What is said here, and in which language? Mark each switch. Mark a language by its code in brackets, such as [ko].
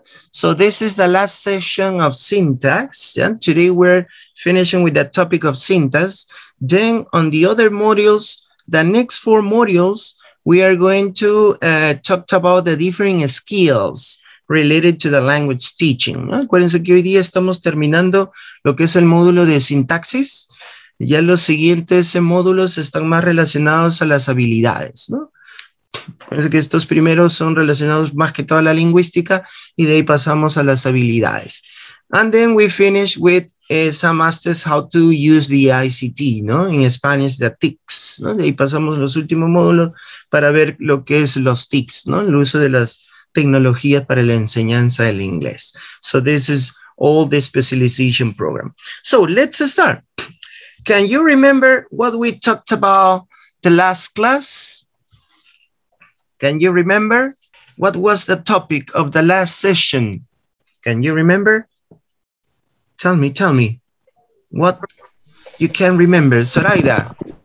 [en] So this is the last session of syntax. Today we're finishing with the topic of syntax. Then on the other modules, the next 4 modules, we are going to talk about the different skills related to the language teaching. [es] Acuérdense que hoy día estamos terminando lo que es el módulo de sintaxis. Ya los siguientes módulos están más relacionados a las habilidades, ¿no? Acuérdense que estos primeros son relacionados más que todo a la lingüística y de ahí pasamos a las habilidades. [en] And then we finish with some masters how to use the ICT, ¿no? [es] En [en] Spanish, the TICs, [es] ¿no? De ahí pasamos los últimos módulos para ver lo que es los TICs, ¿no? El uso de las tecnologías para la enseñanza del inglés. [en] So this is all the specialization program. So let's start. Can you remember what we talked about the last class? Can you remember? What was the topic of the last session? Can you remember? Tell me. What you can remember, Zoraida?